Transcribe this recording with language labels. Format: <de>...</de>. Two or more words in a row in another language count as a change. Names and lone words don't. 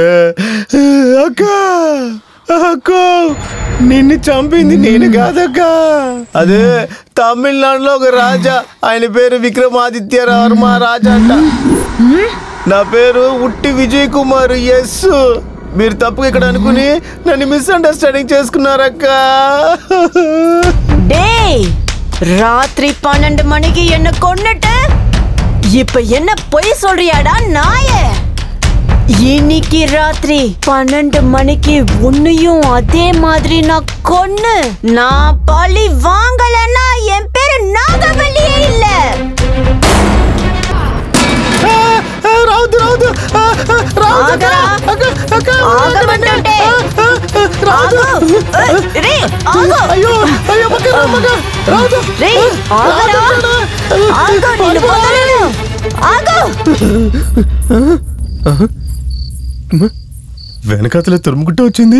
<te>అక్క అక్క నిన్ను చంపింది నేను కాదక్క. అదే తమిళనాడులో ఒక రాజా, ఆయన పేరు విక్రమాదిత్య వర్మ రాజా అంట. నా పేరు ఉట్టి విజయ్ కుమార్. ఎస్, మీరు తప్పుగా ఇక్కడ అనుకుని నన్ను మిస్అండర్స్టాండింగ్ చేసుకున్నారక్క.</te> <ta>ராத்திரி 12 மணிக்கு என்ன கொன்னுட்டு இப்ப என்ன பொய் சொல்றியாடா நாயே? இன்னைக்கு ராத்திரி 12 மணிக்கு உன்னையும் அதே மாதிரி நான் கொன்னு நான் பழி வாங்கலன்னா என் பேரு நாகவல்லியே இல்ல.</ta> <te>రాదు రాదు అయ్యో అయ్యో వెనకాతలే తురుముకుంటూ వచ్చింది.</te>